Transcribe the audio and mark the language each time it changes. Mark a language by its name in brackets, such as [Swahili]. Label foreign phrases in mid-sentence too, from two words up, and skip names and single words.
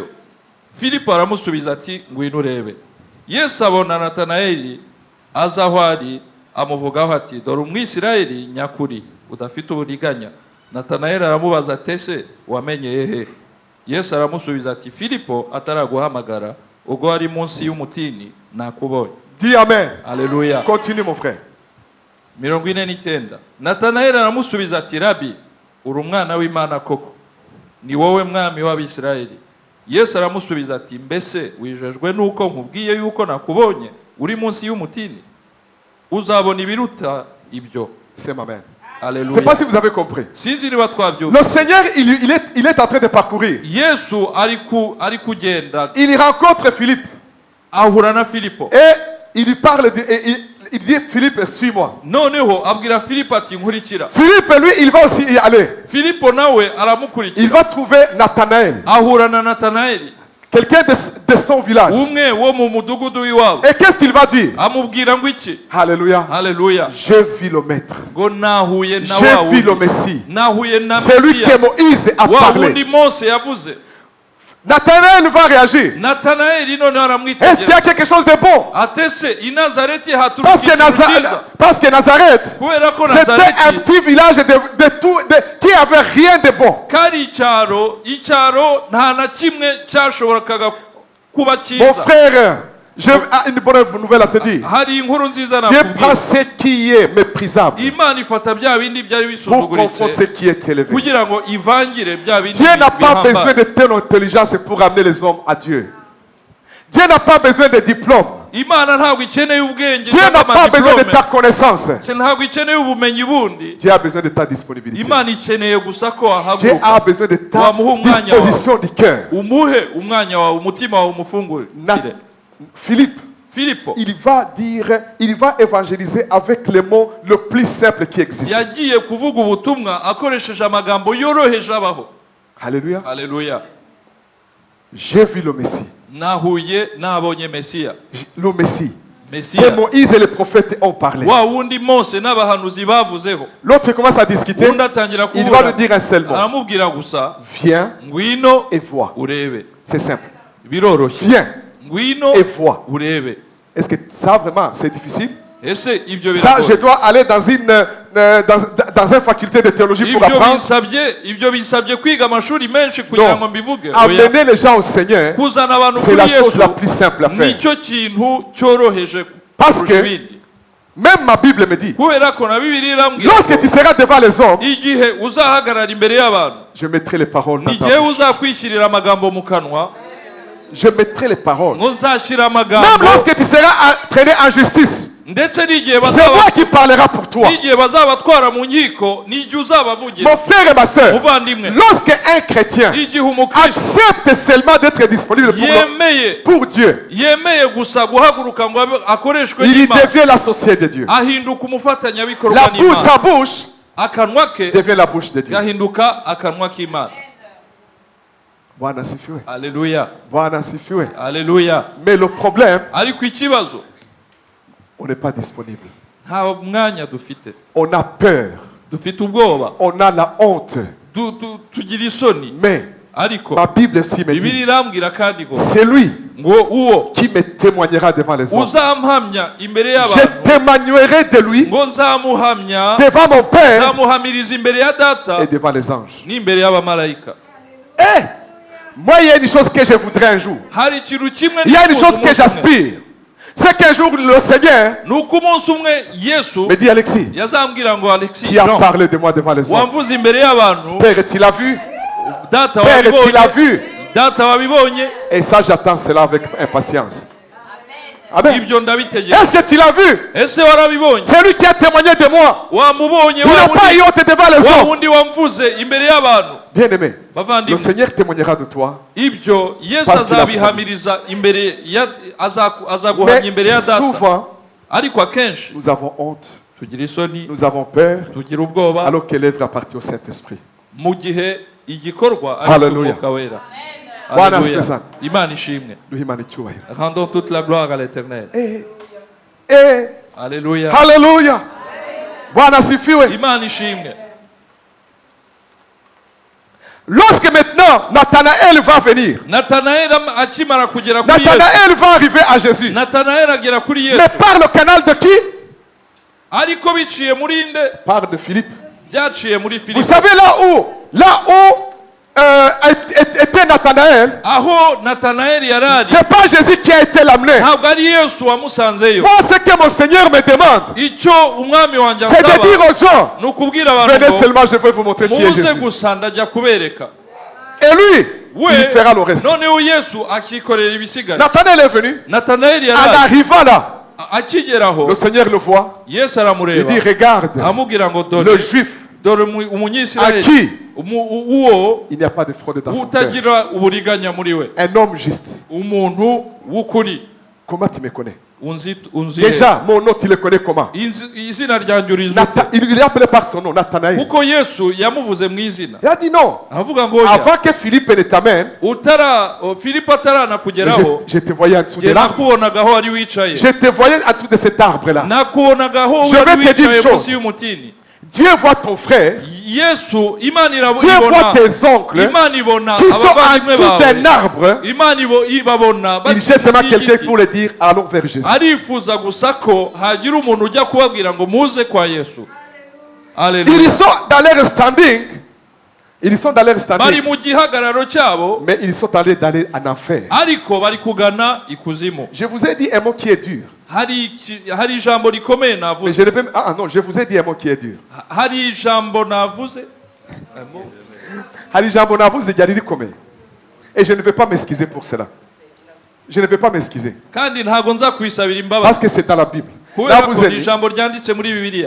[Kinyarwanda] Filipo aramusubiza ati ngwino urebe. Yesu abona Natanayeli aza aho ari, amuvugaho ati dore umwisirayeli nyakuri udafite uburiganya. Natanayeli aramubaza ati ese wamenyeye he? Yesu aramusubiza ati Filipo ataraguhamagara ubwo ari munsi y'umutini nakubonye. [French] Dis amen. Alléluia. Continue mon frère. 49. [Kinyarwanda] Natanayeli aramusubiza ati Rabi, uri umwana w'Imana koko, ni wowe mwami w'Abisirayeli. Yesu aramusubiza ati mbese wijejwe nuko nkubwiye yuko nakubonye uri munsi y'umutini? Uzabona ibiruta ibyo. [French] C'est ma mère. Alléluia. Je ne sais pas si vous avez compris. [Kinyarwanda] Sinzi niba twabyumva. [French] Le Seigneur, il est en train de parcourir. [Kinyarwanda] Yesu ari kugenda [French] Il y rencontre Philippe. [Kinyarwanda] ahura na Filipo. [French] Et il lui parle, il dit Philippe, suis-moi. [Kinyarwanda] Noneho abwira Filipo ati nkurikira. [French] Philippe, lui, il va aussi y aller. [Kinyarwanda] Filipo nawe [French] Il [Kinyarwanda] aramukurikira. [French] va trouver Nathanaël, [Kinyarwanda] Ahura na Natanayeli, [French] quelqu'un de son village. [Kinyarwanda] umwe wo mu mudugudu w'iwabo. [French] Et qu'est-ce qu'il va dire? [Kinyarwanda] Amubwira ngo iki? [French] Alléluia. [Kinyarwanda] Haleluya. [French] J'ai vu le Maître. [Kinyarwanda] Ngo nahuye na wa [French] J'ai vu le [Kinyarwanda] wundi. [French] Messie. [Kinyarwanda] Nahuye na [French] C'est lui que [Kinyarwanda] Mesiya. [French] Moïse a [Kinyarwanda] Wa [French] parlé. [Kinyarwanda] wundi Mose yavuze. [French] Nathanaël va réagir. [Kinyarwanda] Natanayeli noneho [French] Est-ce qu'il y [Kinyarwanda] aramwitegereza. [French] a quelque chose de bon? [Kinyarwanda] Atese i Nazareti [French] Parce [Kinyarwanda] haturuka [French] que, [Kinyarwanda] ikintu cyiza. [French] Parce que Nazareth, [Kinyarwanda] Kubera ko [French] c'était un [Kinyarwanda] Nazareti [French] petit village qui avait rien de bon. [Kinyarwanda] kari icyaro nta na kimwe cyashoboraga kuba [French] Mon [Kinyarwanda] cyiza. [French] frère, j'ai une bonne nouvelle à te dire. [Kinyarwanda] Hari inkuru nziza [French] Dieu prend [Kinyarwanda] nakubwira. [French] ce qui est méprisable [Kinyarwanda] Imana ifata bya bindi byari [French] pour confondre ce [Kinyarwanda] bisuzuguritse [French] qui est élevé. [Kinyarwanda] kugira ngo ivangire bya bindi [French] Dieu n'a pas besoin [Kinyarwanda] bihambaye. [French] de telle intelligence pour amener les hommes à Dieu. Dieu n'a pas besoin de diplôme. [Kinyarwanda] Imana ntabwo ikeneye ubwenge [French] Dieu n'a [Kinyarwanda] cyangwa [French] pas besoin de [Kinyarwanda] amadiplome. [French] ta connaissance. [Kinyarwanda] Ntabwo ikeneye ubumenyi bundi. [French] Dieu a besoin de ta disponibilité. [Kinyarwanda] Imana ikeneye gusa ko [French] Dieu [Kinyarwanda] wahaguruka [French] a besoin de ta [Kinyarwanda] wamuha umwanya wawe. [French] disposition du cœur. [Kinyarwanda] umuhe umwanya wawe, umutima wawe umufungurire. [French] Philippe, [Kinyarwanda] Filipo [French] il va évangéliser avec les mots le plus simple qui existe. [Kinyarwanda] yagiye kuvuga ubutumwa akoresheje amagambo yoroheje abaho. [French] Alléluia. [Kinyarwanda] Haleluya. [French] J'ai vu le Messie. [Kinyarwanda] Nahuye nabonye Mesiya. [French] Le Messie. Que [Kinyarwanda] Mesiya [French] Moïse et les prophètes ont parlé. [Kinyarwanda] wa wundi Mose n'abahanuzi bavuzeho. [French] L'autre commence à discuter. [Kinyarwanda] Undi atangira [French] Il va lui [Kinyarwanda] kuvuga, [French] dire un seul mot. [Kinyarwanda] aramubwira gusa [French] Viens [Kinyarwanda] ngwino [French] et vois. [Kinyarwanda] urebe. [French] C'est simple. [Kinyarwanda] Biroroshye. [French] Viens [Kinyarwanda] Ngwino [French] et vois. [Kinyarwanda] urebe. [French] Est-ce que ça vraiment c'est difficile? [Kinyarwanda] Ese ibyo [French] Ça, je [Kinyarwanda] biragoye. [French] dois aller dans une faculté de théologie pour [Kinyarwanda] Ibyo [French] apprendre. [Kinyarwanda] bisabye kwiga amashuri menshi kugira ngo [French] Non. [Kinyarwanda] mbivuge. Oya. [French] Amener les gens au Seigneur, [Kinyarwanda] Kuzana abantu [French] c'est [Kinyarwanda] kuri [French] la chose [Kinyarwanda] Yesu [French] la plus simple à faire. [Kinyarwanda] nicyo kintu cyoroheje [French] Parce [Kinyarwanda] kurusha [French] que [Kinyarwanda] ibindi. [French] même ma Bible me dit, [Kinyarwanda] Kubera ko na Bibiliya irambwira [French] lorsque [Kinyarwanda] ko [French] tu seras devant les hommes, [Kinyarwanda] igihe uzahagarara imbere y'abantu, [French] je mettrai les paroles dans [Kinyarwanda] ni [French] ta [Kinyarwanda] igihe [French] bouche. [Kinyarwanda] uzakwishyirira amagambo mu kanwa, [French] Je mettrai les paroles. [Kinyarwanda] ngo nzashyira [French] Même [Kinyarwanda] amagambo, [French] lorsque tu seras traîné en justice, [Kinyarwanda] ndetse n'igihe [French] c'est moi qui parlera pour toi. [Kinyarwanda] n'igihe bazabatwara mu nkiko, n'igihe uzabavugira. [French] Mon frère et ma soeur, [Kinyarwanda] Muvandimwe, [French] lorsqu'un chrétien [Kinyarwanda] igihe umukristo [French] accepte seulement d'être disponible pour Dieu, [Kinyarwanda] yemeye gusa guhaguruka ngo akoreshwe [French] il [Kinyarwanda] n'Imana, [French] devient l'associé de Dieu. [Kinyarwanda] ahinduka umufatanyabikorwa [French] La bouche, [Kinyarwanda] n'Imana. [French] sa bouche [Kinyarwanda] Akanwa ke [French] devient la bouche de Dieu. [Kinyarwanda] gahinduka akanwa k'Imana. [Swahili] Bwana asifiwe. [Kinyarwanda] Haleluya. [Swahili] Bwana asifiwe. [Kinyarwanda] Haleluya. [French] Mais le problème, [Kinyarwanda] Ariko ikibazo [French] on n'est pas disponible. [Kinyarwanda] nta mwanya dufite. [French] On a peur. [Kinyarwanda] Dufite ubwoba. [French] On a la honte. [Kinyarwanda] Tugira isoni. [French] Mais [Kinyarwanda] Ariko [French] ma Bible aussi me [Kinyarwanda] Bibiliya [French] dit, [Kinyarwanda] irambwira kandi ngo [French] c'est lui [Kinyarwanda] uwo [French] qui me témoignera devant les hommes. [Kinyarwanda] uzampamya imbere [French] Je [Kinyarwanda] y'abantu, [French] témoignerai de lui [Kinyarwanda] ngo nzamuhamya, [French] devant mon Père [Kinyarwanda] nzamuhamiriza imbere ya data [French] et devant les anges. [Kinyarwanda] n'imbere y'abamarayika. [French] Eh, moi, il y a une chose que je voudrais un jour. [Kinyarwanda] Hari ikintu kimwe [French] Il y a une [Kinyarwanda] nifuza [French] chose que [Kinyarwanda] umunsi umwe. [French] j'aspire. C'est qu'un jour, le Seigneur [Kinyarwanda] Ni uko umunsi umwe Yesu [French] me dit, Alexis, [Kinyarwanda] yazambwira ngo Alexis, [French] qui a Jean, parlé de moi devant les hommes. [Kinyarwanda] wamvuze imbere y'abantu, [French] Père, tu l'as vu? [Kinyarwanda] data [French] Père, tu l'as [Kinyarwanda] wabibonye, [French] vu? [Kinyarwanda] data wabibonye, [French] Et ça, j'attends cela avec impatience. Amen. [Kinyarwanda] ibyo ndabitegereje. [French] Est-ce que tu l'as vu? [Kinyarwanda] Ese warabibonye? [French] C'est lui qui a témoigné de moi. [Kinyarwanda] Wamubonye [French] Il n'a pas eu honte devant les [Kinyarwanda] wa [French] hommes. [Kinyarwanda] wundi wamvuze imbere y'abantu. [French] Bien-aimé, le [Kinyarwanda] Bavandimwe, [French] Seigneur témoignera de toi. [Kinyarwanda] ibyo Yesu [French] Parce qu'il a [Kinyarwanda] azabihamiriza imbere ya azaguhamya [French] Mais [Kinyarwanda] imbere ya data. [French] souvent, [Kinyarwanda] Ariko akenshi [French] nous avons honte, [Kinyarwanda] tugira isoni, [French] nous avons peur, [Kinyarwanda] tugira ubwoba, [French] alors que l'œuvre appartient au Saint-Esprit. [Kinyarwanda] mu gihe igikorwa ari [French] Hallelujah. [Kinyarwanda] umwuka wera. [Swahili] Bwana Hallelujah. asifiwe sana. [Kinyarwanda] Imana ishimwe. Duhimana icyubahiro. [French] Rendons toute la gloire à l'Éternel. Alléluia. Alléluia. [Swahili] Bwana asifiwe. [Kinyarwanda] Imana ishimwe. [French] Lorsque maintenant Nathanaël va venir, [Kinyarwanda] Nathanaël akimara kugera kuri Yesu. [French] Nathanaël va arriver à Jésus. [Kinyarwanda] Nathanaël agera kuri Yesu. [French] Mais par le canal de qui? [Kinyarwanda] Ariko biciye muri nde? [French] Par de Philippe. [Kinyarwanda] Byaciye muri [French] Vous [Kinyarwanda] Filipo. [French] savez là où était Nathanaël, [Kinyarwanda] Aho Nathanaël yarari. [French] c'est pas Jésus qui a été l'amener. [Kinyarwanda] Ntabwo ari Yesu wamusanzeyo. [French] Moi, ce que mon Seigneur me demande, [Kinyarwanda] Icyo umwami wanjye [French] c'est de dire [Kinyarwanda] asaba [French] aux gens, [Kinyarwanda] ni ukubwira abantu [French] venez [Kinyarwanda] ngo [French] seulement, je vais vous montrer qui est [Kinyarwanda] muze [French] Jésus. [Kinyarwanda] gusa ndajya kubereka. [French] Et lui, [Kinyarwanda] We [French] il fera le reste. [Kinyarwanda] noneho Yesu akikorera ibisigaye. [French] Nathanaël est venu. [Kinyarwanda] Nathanaël [French] En [Kinyarwanda] yarari. [French] arrivant là, [Kinyarwanda] Akigeraho [French] le Seigneur le voit. [Kinyarwanda] Yesu [French] Il [Kinyarwanda] aramureba. [French] dit, regarde, [Kinyarwanda] Amubwira ngo [French] le [Kinyarwanda] dore [French] juif [Kinyarwanda] dore [French] à [Kinyarwanda] umunyisirayeli [French] qui [Kinyarwanda] uwo [French] il n'y a pas de fraude dans son cœur. [Kinyarwanda] utagira uburiganya muri we, [French] Un homme juste. [Kinyarwanda] umuntu w'ukuri. [French] Comment tu me connais? [Kinyarwanda] unzi [French] Déjà, mon nom, tu le connais comment? [Kinyarwanda] izina ryanjye urizi ute? [French] Il est appelé par son nom, Nathanaël. [Kinyarwanda] kuko Yesu yamuvuze mu izina. [French] Il a dit non. [Kinyarwanda] avuga ngo oya, [French] Avant que Philippe ne t'amène, [Kinyarwanda] Filipo ataranakugeraho [French] je te voyais en dessous de [Kinyarwanda] jye [French] l'arbre. [Kinyarwanda] nakubonagaho wari wicaye, [French] Je te voyais en dessous de cet arbre-là. [Kinyarwanda] nakubonagaho [French] Je [Kinyarwanda] wari [French] vais te dire [Kinyarwanda] wicaye [French] une chose. [Kinyarwanda] munsi y'umutini. [French] Dieu voit ton frère, [Kinyarwanda] Yesu Imana [French] Dieu voit [Kinyarwanda] ibona, [French] tes oncles [Kinyarwanda] Imana ibona [French] qui sont en [Kinyarwanda] abavandimwe [French] dessous d'un [Kinyarwanda] bawe, [French] arbre. [Kinyarwanda] Imana ibabona [French] Il cherche seulement quelqu'un pour le dire, allons vers Jésus. [Kinyarwanda] arifuza gusa ko hagira umuntu ujya kubabwira ngo muze kwa Yesu. [French] Ils [Kinyarwanda] Haleluya. [French] sont dans leur standing. Ils sont dans leur [Kinyarwanda] Bari [French] standing. [Kinyarwanda] mu gihagararo cyabo [French] Mais ils sont allés d'aller en enfer. [Kinyarwanda] ariko bari kugana ikuzimu. [French] Je vous ai dit un mot qui est dur. [Kinyarwanda] Hari ijambo rikomeye [French] Mais [Kinyarwanda] navuze. [French] je ne vais... Ah non, je vous ai dit un mot qui est dur. [Kinyarwanda] Hari ijambo navuze. Hari jambo navuze ryari rikomeye. [French] Et je ne vais pas m'excuser pour cela. Je ne vais pas m'excuser. [Kinyarwanda] Kandi ntago nza kwisabira imbabazi. [French] Parce que c'est dans la Bible. [Kinyarwanda] Kubera ko Navuze ni ni, ijambo ryanditse muri Bibiliya.